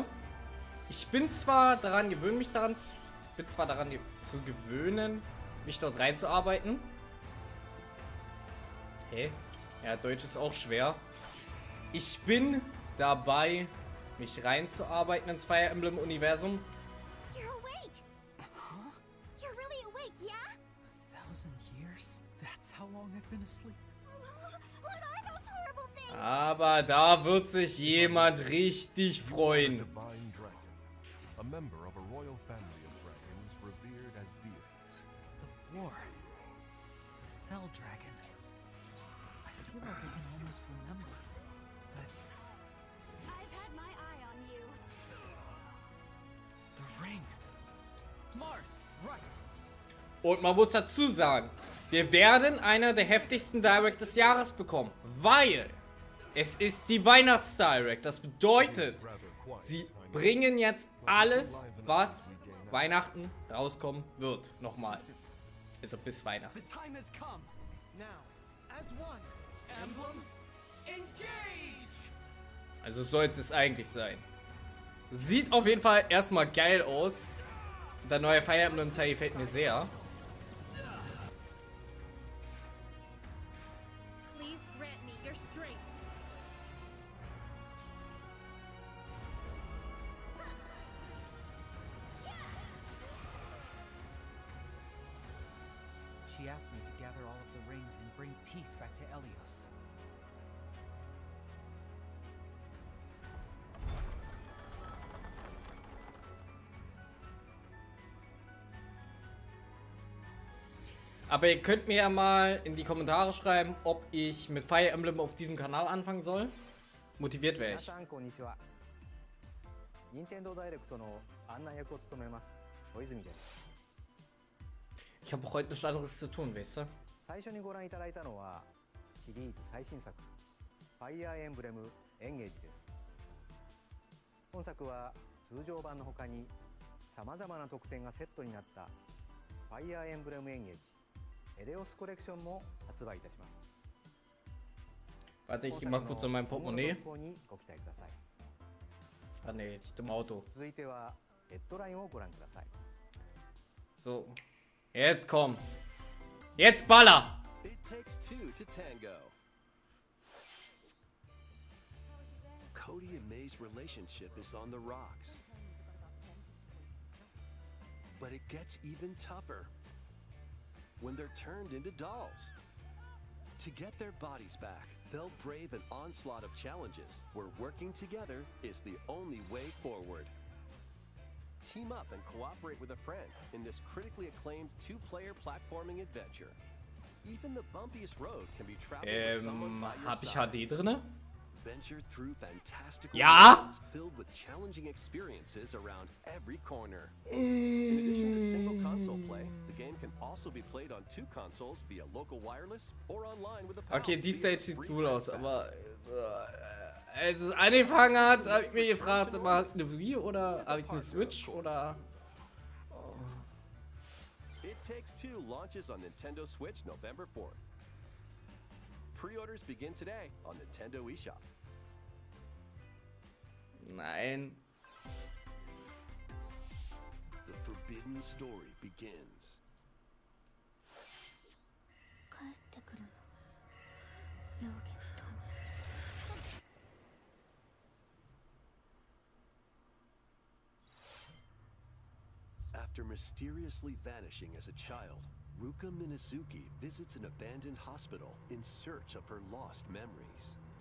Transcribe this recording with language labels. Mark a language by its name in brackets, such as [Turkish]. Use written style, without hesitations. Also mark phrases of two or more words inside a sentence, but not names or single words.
[German] Ich bin zwar daran gewöhnt, zu gewöhnen, mich dort reinzuarbeiten. Hä? Ja, Deutsch ist auch schwer. Ich bin dabei, mich reinzuarbeiten ins Fire Emblem Universum. [English] You're awake! Huh? You're really awake, yeah? 1,000 years? That's how long I've been asleep. What are those horrible things? [German] Aber da wird sich jemand richtig freuen. [English] Divine dragon, a member of a royal family of dragons revered as deities. The war. The Fell Dragon. I feel like I can almost remember. But I've had my eye on you. the ring. Marth, right. [German] Und man muss dazu sagen, wir werden einer der heftigsten Direct des Jahres bekommen, weil es ist die Weihnachts-Direct. Das bedeutet, sie bringen jetzt alles, was Weihnachten rauskommen wird. Nochmal. Also bis Weihnachten. [English] The time has come. Now, as one, emblem, engage! [German] Also sollte es eigentlich sein. Sieht auf jeden Fall erstmal geil aus. Der neue Fire Emblem Teil gefällt mir sehr. [English] Please grant me your strength. She asked me to gather all of the rings and bring peace back to Elios. [German] Aber ihr könnt mir ja mal in die Kommentare schreiben, ob ich mit Fire Emblem auf diesem Kanal anfangen soll. Motiviert wäre [Japanese] 皆 [German] ich. [Japanese] さんこんにちは。任天堂ダイレクトの案内役を務めます小泉です。 [German] Ich habe heute nichts anderes zu tun, weißt du? [Japanese] 最初にご覧いただいたのはシリーズ最新作ファイアーエンブレムエンゲージです。本作は通常版の他にさまざまな特典がセットになったファイアーエンブレムエンゲージエレオスコレクションも発売いたします。 [German] Warte, ich geh mal kurz an mein [Japanese] 今後の [German] Portemonnaie. [Japanese] 続行にご期待ください。 [German] Ah ne, liegt im Auto. [Japanese] 続いてはヘッドラインをご覧ください。 [German] So. Jetzt komm. Jetzt baller! [English] It takes two to tango. Cody and May's relationship is on the rocks. But it gets even tougher when they're turned into dolls. To get their bodies back, they'll brave an onslaught of challenges where working together is the only way forward. Team up and cooperate with a friend in this critically acclaimed two-player platforming adventure. Even the bumpiest road can be traveled with someone by your [German] Hab ich [English] side. [German] HD drinne? [English] Venture through fantastical [German] Ja? [English] worlds filled with challenging experiences around every corner. In addition to single console play, the game can also be played on two consoles via local wireless or online with a PAL [German] Okay, die [English] via [German] Stage sieht [English] free [German] cool aus, [English] Fast [German] aber als es angefangen hat, habe ich mir gefragt, hab ich eine Wii oder habe ich eine Switch oder... [English] It Takes Two launches on Nintendo Switch November 4th. Pre-orders begin today on Nintendo eShop. [German] Nein. [English] The forbidden story begins. [Japanese] 帰ってくるの。陽月と。 [English] After mysteriously vanishing as a child, Ruka Minazuki visits an abandoned hospital in search of her lost memories.